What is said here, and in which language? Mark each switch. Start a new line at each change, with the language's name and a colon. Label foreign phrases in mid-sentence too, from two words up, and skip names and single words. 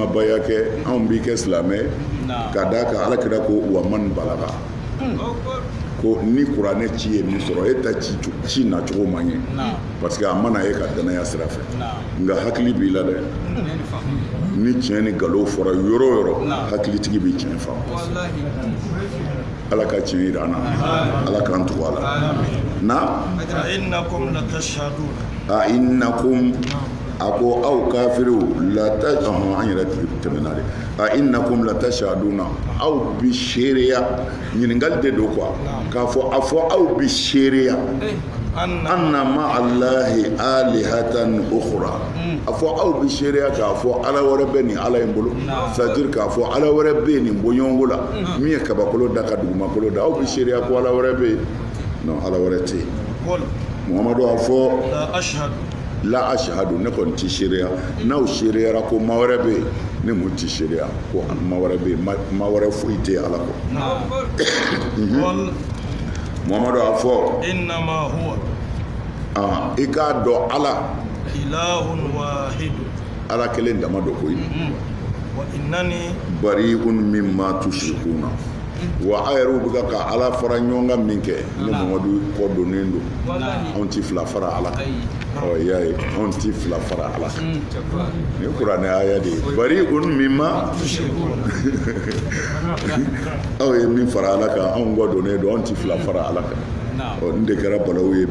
Bambara: baya kɛ anw b'i kɛ silamɛ ka d'a kan ala kɛra ko wa man balaga ko ni kuranɛ ci ye min sɔrɔ e ta ci nacogo man ɲɛ
French: parce que
Bambara: a mana e ka danaya sira fɛ nka hakili b'i la dɛ ni tiɲɛ ni nkalon fɔra yɔrɔ o yɔrɔ hakilitigi bɛ tiɲɛ faamu ala ka tiɲɛ yira an na ala k'an tugu a la na a innakum a ko aw kafiriw la an yɛrɛ tɛmɛna de a
Arabic: إنكم لتشهدون
Bambara: aw bi seereya ɲininkali de don quoi k'a fɔ aw bi seereya
Arabic: أن مع الله آلهة أخرى
Bambara: a fɔ aw bi seereya k'a fɔ ala wɛrɛ bɛ nin ala in bolo
French: c'est à
Bambara: dire k'a fɔ ala wɛrɛ bɛ nin bɔɲɔgɔnko la min ye kabakolo da ka dugumakolo da aw bi seereya ko ala wɛrɛ bɛ yen non ala wɛrɛ tɛ yen muhamadu a fɔ
Arabic: لا أشهد
Bambara: ne kɔni ti seereya n'aw seereyara ko maa wɛrɛ bɛ yen ne mun ti seereya ko maa wɛrɛ bɛ yen maa wɛrɛ foyi tɛ ala kɔ muhamadu a fɔ
Arabic: إنما هو
Bambara: i k'a dɔn ala
Arabic: إله واحد
Bambara: ala kelen dama dɔ koyi
Arabic: وإنني بريء مما تشركون
Bambara: wa a yɛrɛw bɛ ka ala fara ɲɔgɔn kan min kɛ ne mamadu kɔ donnen don anw ti fila fara ala kan ɔ y'a ye anw ti fila fara ala kan ni kuranɛ aya de ye
Arabic: بريء مما
Bambara: aw ye min fara ala kan anw kɔ donnen don anw ti fila fara ala kan ɔ nin de kɛra balawu ye